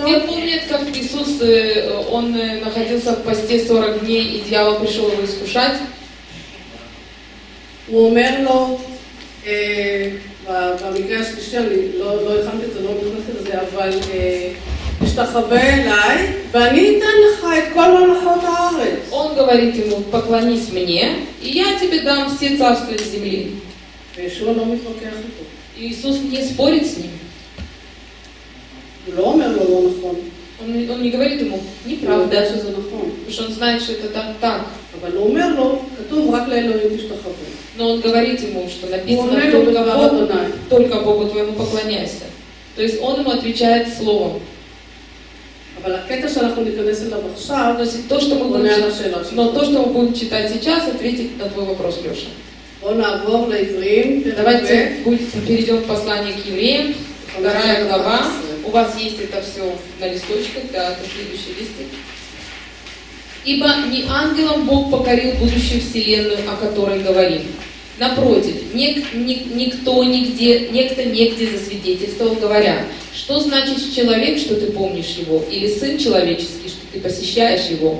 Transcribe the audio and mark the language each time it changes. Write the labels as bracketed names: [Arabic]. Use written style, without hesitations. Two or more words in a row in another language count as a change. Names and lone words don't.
[Russian] Все помнят, как Иисус, он находился в посте 40 дней, и дьявол пришел его искушать. [Hebrew] הוא אומר לו, במקרה השלישי, אני לא הכנתי את זה, לא נכנסתי לזה, אבל תשתחווה אליי, ואני אתן לך את כל מלכות הארץ. [Russian] Он говорит ему, поклонись мне, и я тебе дам все царства земли. [Hebrew] וישוע לא מתווכח איתו. [Russian] И Иисус не спорит с ним. [Hebrew] הוא לא אומר לו לא נכון. [Russian] Он не говорит ему, [Hebrew] הוא יודע [Russian] неправда, [Hebrew] שזה נכון. [Russian] потому что он знает, что это так. [Hebrew] אבל הוא אומר לו, כתוב רק לאלוהים תשתחוו. [Russian] Но он говорит ему, что [Hebrew] הוא [Russian] написано [Hebrew] עונה לו בדבר אדוני. [Russian] только Богу твоему поклоняйся. То есть он ему отвечает словом. [Hebrew] אבל הקטע שאנחנו ניכנס אליו עכשיו, [Russian] Но то, что мы [Hebrew] הוא [Russian] будем, [Hebrew] עונה על השאלה שלך. [Russian] но то, что мы будем читать сейчас, ответит на твой вопрос, Леша. [Hebrew] בואו נעבור לעברים, פרק [Russian] Давайте [Hebrew] ב', [Russian] перейдем к посланию к евреям, 2 глава. 11. У вас есть это все на листочках, да, это следующий листик. Ибо не ангелам Бог покорил будущую вселенную, о которой говорим. Напротив, некто негде засвидетельствовал, говоря, что значит человек, что ты помнишь его, или сын человеческий, что ты посещаешь его.